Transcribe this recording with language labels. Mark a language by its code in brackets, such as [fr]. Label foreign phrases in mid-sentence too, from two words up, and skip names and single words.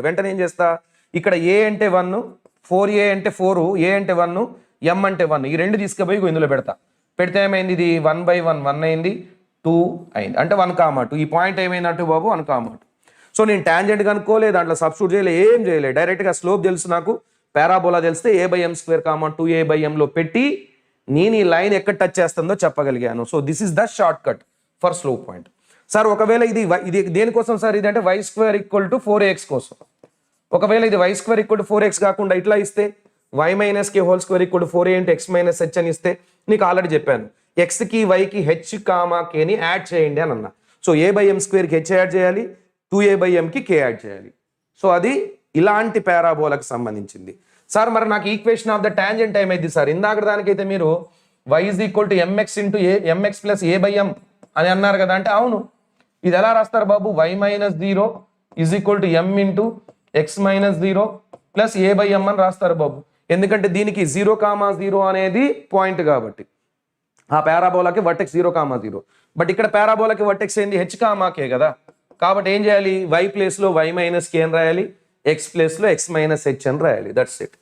[te] వెంటనే ఏం చేస్తా, ఇక్కడ a అంటే 1, 4a అంటే 4, a అంటే 1, m అంటే 1, ఈ రెండు తీసుకుపోయి ఇందులో పెడతా. పెడితే ఏమైంది? ఇది 1/1 1 అయింది, 2 అయింది, అంటే 1,2. ఈ పాయింట్ ఏమైందంటే బాబు 1,2. సో నేను టాంజెంట్ కనుక్కోలే, దాంట్లో సబ్స్టిట్యూట్ చేయలే, ఏం చేయలే, డైరెక్ట్గా స్లోప్ తెలుసు నాకు, పారాబోలా తెలిస్తే a/m² 2a/mలో పెట్టి నేను ఈ లైన్ ఎక్కడ టచ్ చేస్తుందో చెప్పగలిగాను. [en] so this is the short cut for slope point. [te] సార్ ఒకవేళ ఇది దేనికోసం సార్? ఇది అంటే y² = 4ax కోసం. ఒకవేళ ఇది y² = 4x కాకుండా ఇట్లా ఇస్తే y - k [en] whole square [te] = 4a ఇంటూ x - h అని ఇస్తే నీకు ఆల్రెడీ చెప్పాను, xకి yకి h, kని యాడ్ చేయండి అని అన్నా. సో a/m² h యాడ్ చేయాలి, 2a/mకి k యాడ్ చేయాలి. సో అది ఇలాంటి పారాబోలాకి సంబంధించింది. సార్ మరి నాకు [en] equation of the tangent [te] ఏమైంది సార్? ఇందాక దానికైతే మీరు y = mx × mx + a/m అని అన్నారు కదా. అంటే అవును, ఇది ఎలా రాస్తారు బాబు? y - 0 = m × x - 0 + a/m అని రాస్తారు బాబు. ఎందుకంటే దీనికి 0, 0 అనేది పాయింట్ కాబట్టి ఆ పారాబోలాకి వర్టెక్స్ 0, 0. బట్ ఇక్కడ పారాబోలాకి వర్టెక్స్ ఏంది? h, k కదా. కాబట్టి ఏం చేయాలి? y ప్లేస్లో y - k అని రాయాలి, x ప్లేస్లో x - h అని రాయాలి. [en] that's it.